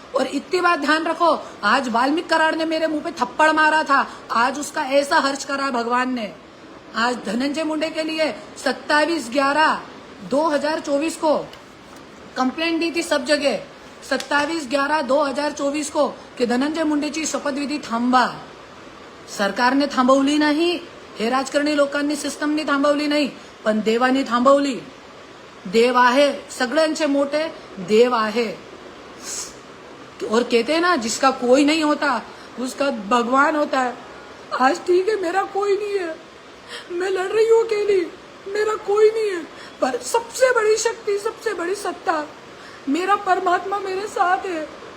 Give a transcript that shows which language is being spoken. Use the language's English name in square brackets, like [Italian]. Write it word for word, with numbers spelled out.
[Hindi] और इतनी बात ध्यान रखो, आज वाल्मीकि कराड़ ने मेरे मुंह पे थप्पड़ मारा था, आज उसका ऐसा हर्ज करा भगवान ने। आज धनंजय मुंडे के लिए सत्ताईस ग्यारह दो हजार चौबीस को कंप्लेंट दी थी सब जगह, सत्तावीस ग्यारह दो हजार चोवीस को, [Marathi] की धनंजय मुंडेची शपथविधी थांबवा. सरकारने थांबवली नाही, हे राजकारणी लोकांनी सिस्टमने थांबवली नाही, पण देवाने थांबवली. देव आहे, सगळ्यांचे मोठे देव आहे. [Hindi] और कहते हैं ना, जिसका कोई नहीं होता उसका भगवान होता है. आज ठीक है, मेरा कोई नहीं है, मैं लड़ रही हूँ अकेली, मेरा कोई नहीं है, पर सबसे बड़ी शक्ति, सबसे बड़ी सत्ता, मेरा परमात्मा मेरे साथ है.